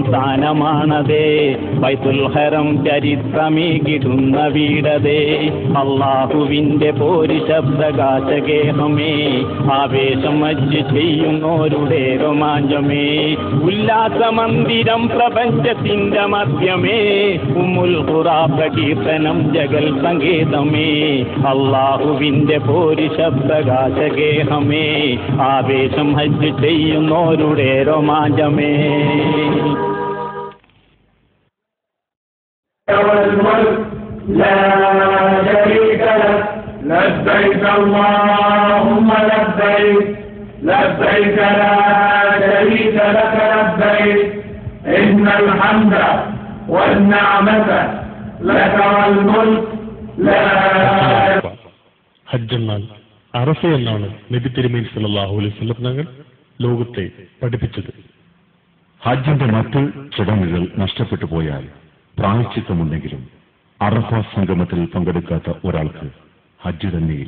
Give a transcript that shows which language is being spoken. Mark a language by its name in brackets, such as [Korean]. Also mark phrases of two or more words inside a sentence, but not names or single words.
[Malayalam] സ്ഥാനമാണതേ, ബൈത്തുൽ ഹറം ചരിത്രമേകിടുന്ന വീടതേ, അള്ളാഹുവിന്റെ പോരിശ പ്രകാശഗേഹമേ, ആവേശം ഹജ്ജ് ചെയ്യുന്നോരുടെ രോമാഞ്ചമേ, ഉല്ലാസമന്ദിരം പ്രപഞ്ചത്തിന്റെ മധ്യമേ, ഉമ്മുൽ ഖുറാ പ്രകീർത്തനം ജഗൽ സങ്കേതമേ, അള്ളാഹുവിന്റെ പോരിശ പ്രകാശഗേഹമേ, ആവേശം ഹജ്ജ് ചെയ്യുന്നോരുടെ രോമാഞ്ചമേ. [Arabic] لبيك اللهم لبيك لبيك لا شريك لك لبيك إن الحمد والنعمة لك والملك لا. [Malayalam] ഹജ്ജ് എന്നാൽ അറഫ എന്നാണ് നബി തിരുമേനി [Arabic] صلى الله عليه وسلم [Malayalam] തങ്ങൾ ലോകത്തെ പഠിപ്പിച്ചത്. ഹജ്ജിന്റെ മറ്റ് ചടങ്ങുകൾ നഷ്ടപ്പെട്ടു പോയാൽ പ്രായശ്ചിത്തമുണ്ടെങ്കിലും അറഫ സംഗമത്തിൽ പങ്കെടുക്കാത്ത ഒരാൾക്ക് ഹജ്ജ് തന്നെയില്ല.